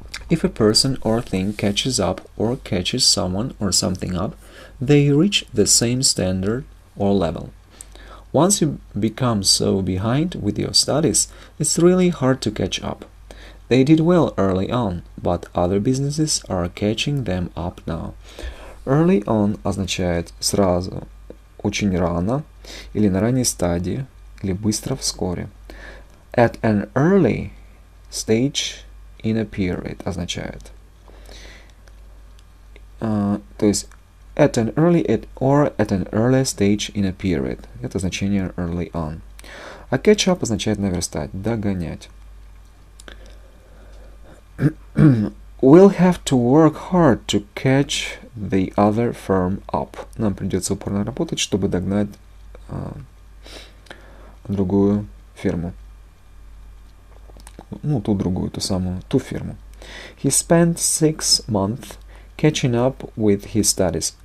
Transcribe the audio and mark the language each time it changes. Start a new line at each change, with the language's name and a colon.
English: If a person or thing catches up or catches someone or something up, they reach the same standard or level. Once you become so behind with your studies, it's really hard to catch up. They did well early on, but other businesses are catching them up now.
Russian: Early on означает сразу, очень рано, или на ранней стадии, или быстро, вскоре.
English: At an early stage in a period означает.
Russian: То есть
English: at an early or at an early stage in a period.
Russian: Это значение early on. А catch up означает наверстать, догонять.
English: We'll have to work hard to catch the other firm up.
Russian: Нам придется упорно работать, чтобы догнать другую фирму. Ну, ту другую, ту самую, ту фирму.
English: He spent 6 months catching up with his studies.